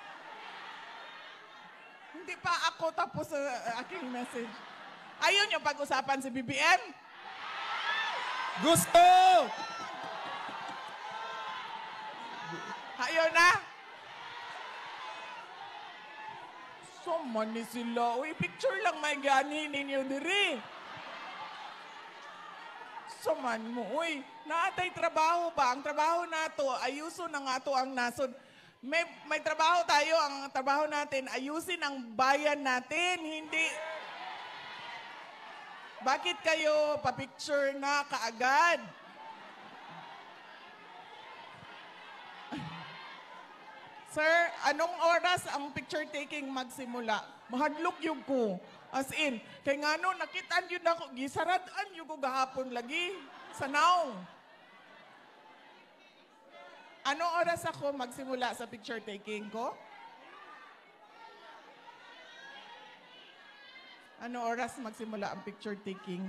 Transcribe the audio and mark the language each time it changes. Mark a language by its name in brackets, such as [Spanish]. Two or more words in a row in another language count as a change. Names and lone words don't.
[Filipino] Hindi pa ako tapos sa aking message. Ayun yung pag-usapan si BBM? Gusto! Ayun na? [Cebuano] So, mani sila. Uy, picture lang may gani ninyo diri. So, man mo. Uy, naatay trabaho ba? Ang trabaho nato, ayuso na nga to ang nasod. [Filipino] May trabaho tayo. Ang trabaho natin, ayusin ang bayan natin. Hindi... Bakit kayo pa-picture na kaagad? Sir, anong oras ang [English] picture taking [Filipino] magsimula? [Cebuano] Mahadlok yung ko. [English] As in, [Cebuano] kay nga no, nakitaan yun ako, gisaradaan yung ko gahapon lagi. Sa now. [Filipino] Ano oras ako magsimula sa [English] picture taking [Filipino] ko? Ano oras magsimula ang [English] picture taking?